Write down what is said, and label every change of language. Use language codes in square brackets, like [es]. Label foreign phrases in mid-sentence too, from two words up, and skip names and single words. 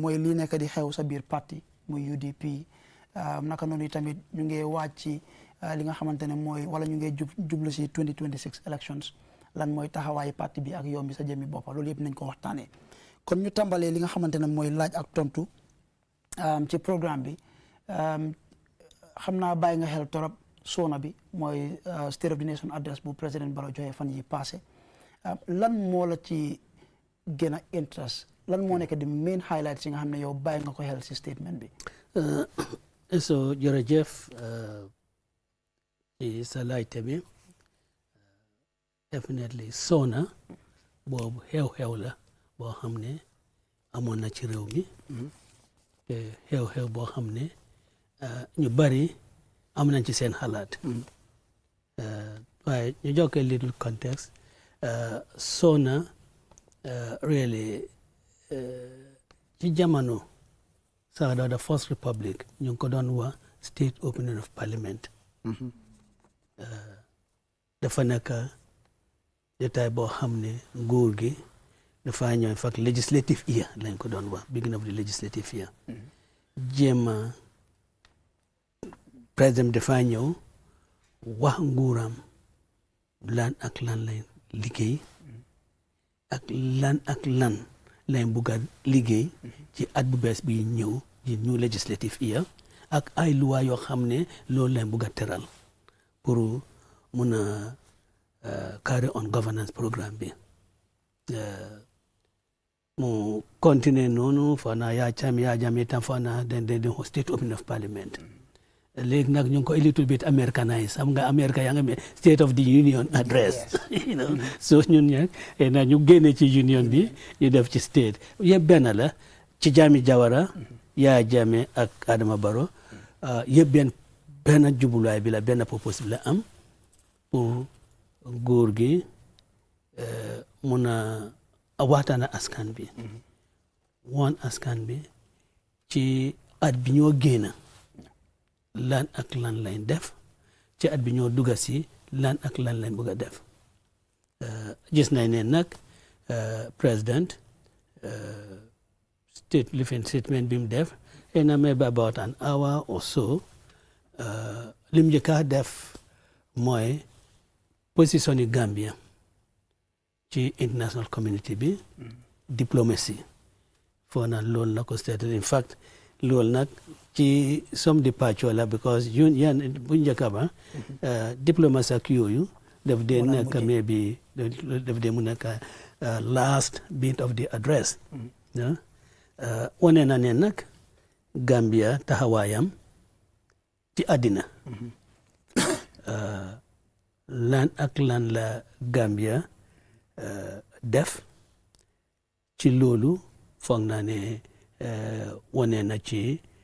[wo] mooy lii nekk di xew sa biir parti muy UDP naka noonu tamit ñu ngi waaj ci li nga xamante ne mooy wala ñu ngi jublu si 2026 elections lan mooy taxawaayu parti bi ak yow mi sa jëmmi boppa loolu yëpp nañ ko waxtaanee kon ñu tàmbalee li nga xamante ne mooy laaj ak tontu ci programme bi xam naa bàyyi nga xel torop soona bi mooy State of the Nation address bu président Barrow joxe fan yi passé lan moo la ci gën a interest lan moo nekk di [en] main highlights [wo] yi nga xam ne yow bàyyi nga ko xel si statement bi so jërëjëf ci sa laajte bi definitely soona boobu xew-xew la boo xam ne amoon na ci réew mi te xew-xew boo xam ne ñu bari am nañ ci seen xalaat waaye ñu jokkee [en] little context [wo] soona really ci jamono sax [en] the first republic [wo] ñu ngi ko doon wax [en] state opening of parliament [wo] dafa nekk jotaay boo xam ne nguur gi dafa ñëw fak [en] legislative year [wo] lañ ko doon wax [en] beginning of the legislative year [wo] jéema président dafa ñëw wax nguuram lan ak lan lay liggéey ak lan lañ bugg a liggéey ci at bu bees bi ñëw ci [en] new legislative year [wo] ak ay loi yoo xam ne loolu lañ bugg a teral pour mun a [en] carry on governance [wo] programme bi mu continue noonu fana yaa jame tam fana den [en] state opening of parliament [wo] léegi nag ñu ngi ko [en] a little bit Americanized [wo] xam nga America yaa nga [en] state of the union address you know so [wo] ñun ñag na ñu génne ci union bi ñu def ci state yëpp benn la ci Jammeh Jawara Yaya Jammeh ak Adama Barrow yëpp benn jubluwaay bi la benn purpose bi la am pour góor gi mun a waxtaan ak askan bi woon askan bi ci at bi ñoo génn lan ak lan lañ def ci at bi ñoo dugga si lan ak lan lañ bëgg a def gis nañ ne nag président statement bi mu def na [en] maybe about an hour or so [wo] lim njëkk a def mooy position yi Gambia ci [en] international community [wo] bi diplomacy foo na loolu la ko [en] stated in fact [wo] loolu nag ci [en] some departure [wo] la because yan bu njëkk ba diplomacy ak yooyu daf dee nekk maybe daf dee mu nekk [en] last bit of the address [wo] wane na ne nag Gambia taxawaayam ci àddina lan ak lan la Gambia def ci loolu foog naa ne wane na ci